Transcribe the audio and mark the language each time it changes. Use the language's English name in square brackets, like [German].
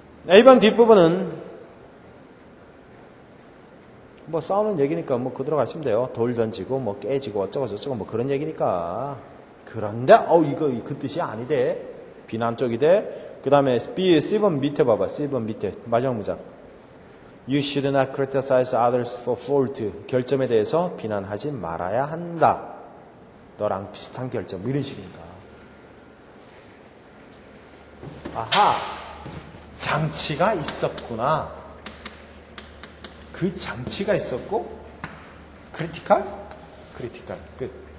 [Korean] A번 뒷부분은 뭐 싸우는 얘기니까 뭐 그대로 가시면 돼요. 돌 던지고 뭐 깨지고 어쩌고 저쩌고 뭐 그런 얘기니까. 그런데 이거 그 뜻이 아니대. 비난 쪽이대. 그 다음에 C번 밑에 봐봐. C번 밑에 마지막 문장. [English] You should not criticize others for fault. [Korean] 결점에 대해서 비난하지 말아야 한다. 너랑 비슷한 결점. 이런 식입니다. 아하, 장치가 있었구나. 그 장치가 있었고 크리티컬 끝.